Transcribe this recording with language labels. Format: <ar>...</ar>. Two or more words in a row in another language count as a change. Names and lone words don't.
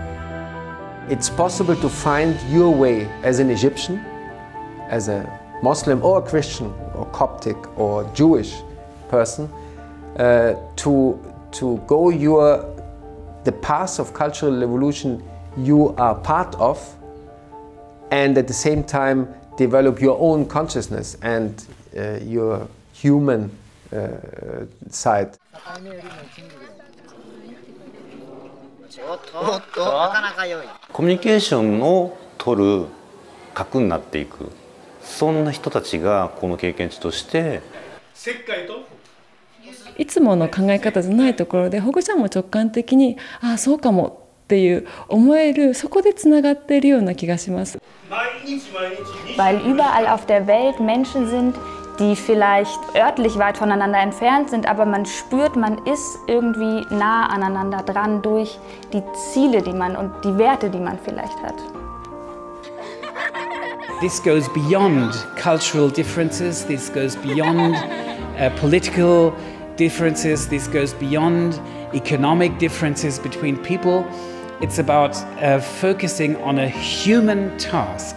<en>It's possible to find your way as an Egyptian, as a Muslim or a Christian or Coptic or Jewish person, to go the path of cultural evolution you are part of, and at the same time develop your own consciousness and your human side.</en> <ja>コミュニケーションを取る核になっていく、そんな人たちがこの経験値としていつもの考え方じゃないところで保護者も直感的にああそうかもっていう思える、そこでつながっているような気がします。</ja> <de>Weil überall auf der Welt Menschen sind, die vielleicht örtlich weit voneinander entfernt sind, aber man spürt, man ist irgendwie nah aneinander dran durch die Ziele, die man und die Werte, die man vielleicht hat.</de> <en>This goes beyond cultural differences, this goes beyond political differences, this goes beyond economic differences between people. It's about focusing on a human task.</en>